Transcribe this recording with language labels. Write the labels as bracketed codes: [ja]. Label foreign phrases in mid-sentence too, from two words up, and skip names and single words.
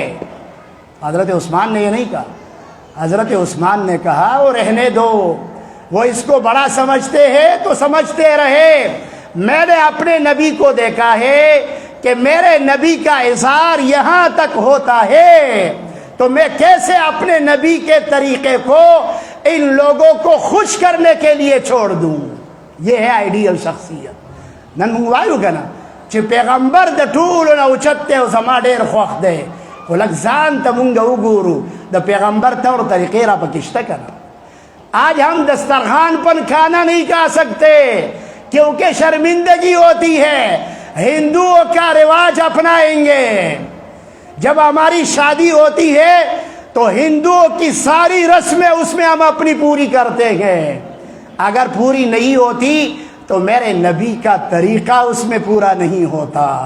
[ur] حضرت عثمان نے یہ نہیں کہا، حضرت عثمان نے کہا وہ رہنے دو، وہ اس کو بڑا سمجھتے ہیں تو سمجھتے رہے، میں نے اپنے نبی کو دیکھا ہے کہ میرے نبی کا ازار یہاں تک ہوتا ہے، تو میں کیسے اپنے نبی کے طریقے کو ان لوگوں کو خوش کرنے کے لیے چھوڑ دوں۔ یہ ہے آئیڈیل شخصیت۔ [ps] نن منگوایو کنا چې پیغمبر د ټولو نه اوچت دی او زما ډېر خوښ دی، خو لږ ځان ته مونږ وګورو د پیغمبر [ur] طور طریقے [ps] را پکې شته کنه۔ [ur] آج ہم دسترخوان پر کھانا نہیں کھا سکتے کیونکہ شرمندگی ہوتی ہے، ہندوؤں کا رواج اپنائیں گے۔ جب ہماری شادی ہوتی ہے تو ہندوؤں کی ساری رسمیں اس میں ہم اپنی پوری کرتے ہیں، اگر پوری نہیں ہوتی تو میرے نبی کا طریقہ اس میں پورا نہیں ہوتا۔